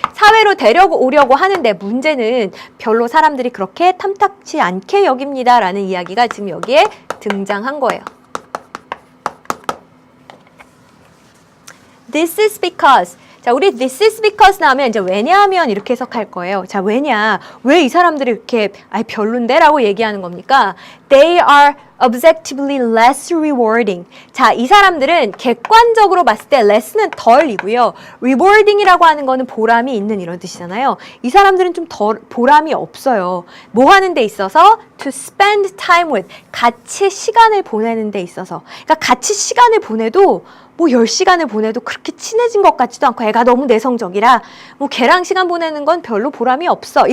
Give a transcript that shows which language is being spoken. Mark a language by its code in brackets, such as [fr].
[ko] 사회로 데려오려고 하는데 문제는 별로 사람들이 그렇게 탐탁치 않게 여깁니다라는 이야기가 지금 여기에 등장한 거예요. [en] This is because. [ko] 자, 우리 [en] this is because [ko] 나오면 이제 왜냐하면 이렇게 해석할 거예요. 자, 왜냐? 왜 이 사람들이 이렇게 별론데? 라고 얘기하는 겁니까? [en] They are objectively less rewarding. [ko] 자, 이 사람들은 객관적으로 봤을 때 less는 덜이고요. rewarding이라고 하는 거는 보람이 있는 이런 뜻이잖아요. 이 사람들은 좀 덜 보람이 없어요. 뭐 하는 데 있어서? [en] to spend time with. [ko] 같이 시간을 보내는 데 있어서. 그러니까 같이 시간을 보내도 뭐 10시간을 보내도 그렇게 친해진 것 같지도 않고 애가 너무 내성적이라 뭐 걔랑 시간 보내는 건 별로 보람이 없어.